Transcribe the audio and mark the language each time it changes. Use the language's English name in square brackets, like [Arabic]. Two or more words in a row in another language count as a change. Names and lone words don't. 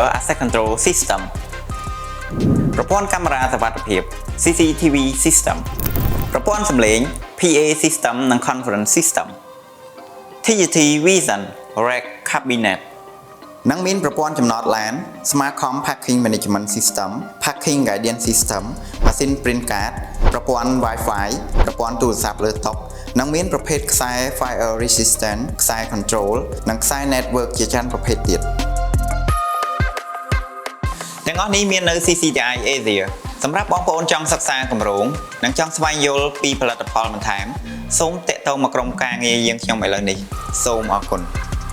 [English] Access Control System [Khmer] ប្រព័ន្ធកាមេរ៉ាសុវត្ថិភាព [English] CCTV System [Khmer] ប្រព័ន្ធសំឡេង [English] PA System [Khmer] និង [English] Conference System TGT Vision Rack Cabinet [Khmer] និងមានប្រព័ន្ធចំណតឡាន [English] Smartcom Parking Management System Parking Guidance System Machine Print Card [Khmer] ប្រព័ន្ធ Wi-Fi ប្រព័ន្ធទូរស័ព្ទលើតុនិងមានប្រភេទខ្សែ [English] Fire Resistant [Khmer] ខ្សែ Control និងខ្សែ Network ជាច្រើនប្រភេទទៀត ទាំងអស់នេះមាននៅ CCTI Asia សម្រាប់បងប្អូនចង់សិក្សាគម្រោងនិងចង់ស្វែងយល់ពីផលិតផលបន្ថែមសូមទាក់ទងមកក្រុមការងារយើងខ្ញុំឥឡូវនេះសូមអរគុណ